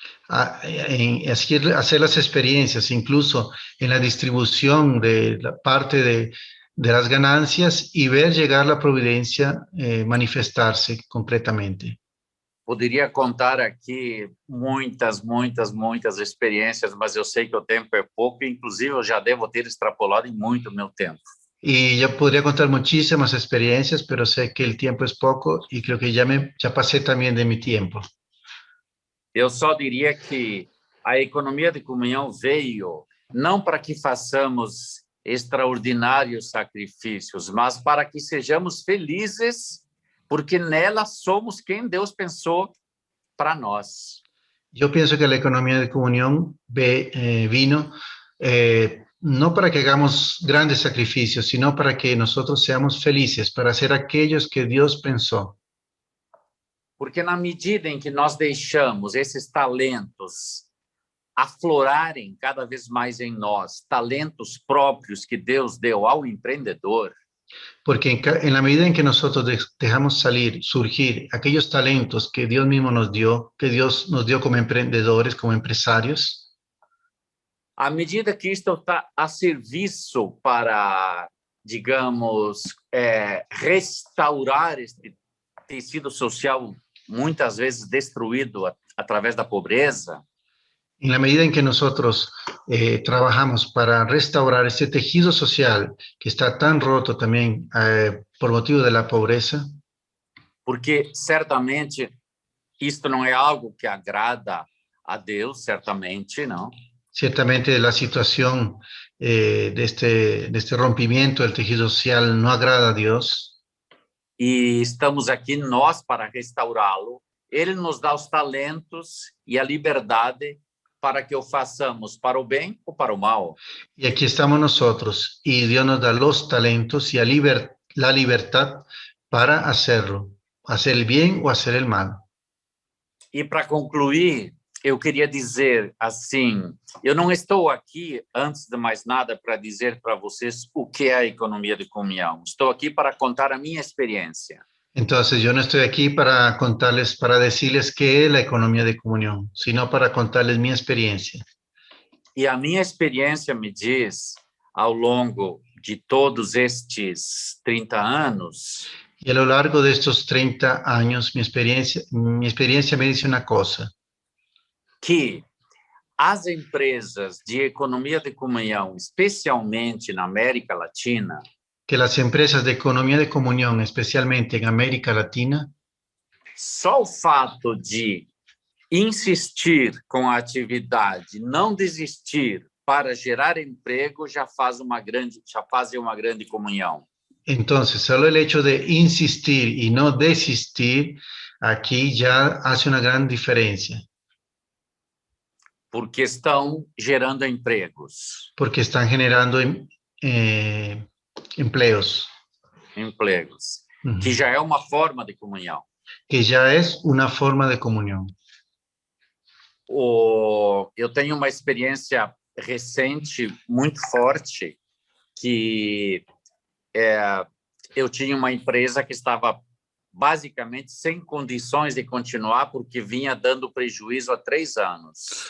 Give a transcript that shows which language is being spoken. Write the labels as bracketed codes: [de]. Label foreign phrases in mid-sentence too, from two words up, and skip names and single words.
[es] Hacer las experiencias, incluso en la distribución de la parte de las ganancias y ver llegar la providencia manifestarse completamente. [pt] Poderia contar aqui muitas experiências, mas eu sei que o tempo é pouco, inclusive eu já devo ter extrapolado em muito meu tempo. [es] Y yo podría contar muchísimas experiencias, pero sé que el tiempo es poco y creo que ya pasé también de mi tiempo. [pt] Eu só diria que a economia de comunhão veio não para que façamos extraordinários sacrifícios, mas para que sejamos felizes, porque nela somos quem Deus pensou para nós. [es] Yo pienso que la economía de comunión vino no para que hagamos grandes sacrificios, sino para que nosotros seamos felices, para ser aquellos que Dios pensó. [pt] Porque na medida em que nós deixamos esses talentos aflorarem cada vez mais em nós, talentos próprios que Deus deu ao empreendedor, [es] porque en la medida en que nosotros dejamos surgir aquellos talentos que Dios mismo nos dio, que Dios nos dio como emprendedores, como empresarios, [pt] à medida que isto está a serviço para, digamos, restaurar este tecido social muitas vezes destruído através da pobreza, [es] En la medida en que nosotros trabajamos para restaurar este tejido social que está tan roto también por motivo de la pobreza, [pt] porque certamente isto não é algo que agrada a Deus, certamente, não. [es] ciertamente la situación de este rompimiento del tejido social no agrada a Dios. [pt] E estamos aqui nós para restaurá-lo. Ele nos dá os talentos e a liberdade para que o façamos para o bem ou para o mal. [es] Y aquí estamos nosotros y Dios nos da los talentos y la libertad para hacerlo, hacer el bien o hacer el mal. [pt] E para concluir, eu queria dizer assim, eu não estou aqui, antes de mais nada, para dizer para vocês o que é a economia de comunhão. Estou aqui para contar a minha experiência. [es] Entonces yo no estoy aquí para contarles, para decirles qué es la economía de comunión, sino para contarles mi experiencia. [pt] E a minha experiência me diz, ao longo de todos estes 30 anos, [es] Y a lo largo de estos 30 años, mi experiencia me dice una cosa, [pt] que as empresas de economia de comunhão, especialmente na América Latina, [es] que las empresas de economía de comunión, especialmente en América Latina, [pt] só o fato de insistir com a atividade, não desistir para gerar emprego já fazem uma grande comunhão. [es] entonces solo el hecho de insistir y no desistir aquí ya hace una gran diferencia. [pt] Porque estão gerando empregos. [es] Porque están generando empleos. [pt] Empregos. Que já é uma forma de comunhão. Que já é uma forma de comunhão. Eu tenho uma experiência recente muito forte que eu tinha uma empresa que estava basicamente sem condições de continuar porque vinha dando prejuízo há 3 anos.